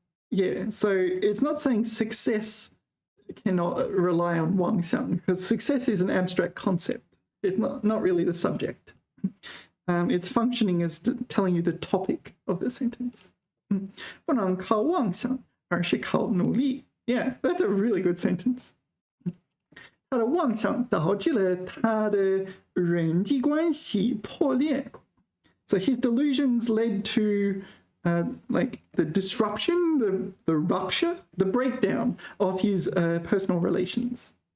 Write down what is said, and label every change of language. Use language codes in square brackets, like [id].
[en] Yeah, so it's not saying success cannot rely on 妄想, because success is an abstract concept. It's not really the subject. It's functioning as telling you the topic of the sentence. [zh] 不能靠妄想，而是靠努力. [en] Yeah, that's a really good sentence. [zh] 他的妄想导致了他的人际关系破裂. [en] So his delusions led to like the disruption, the rupture, the breakdown of his personal relations.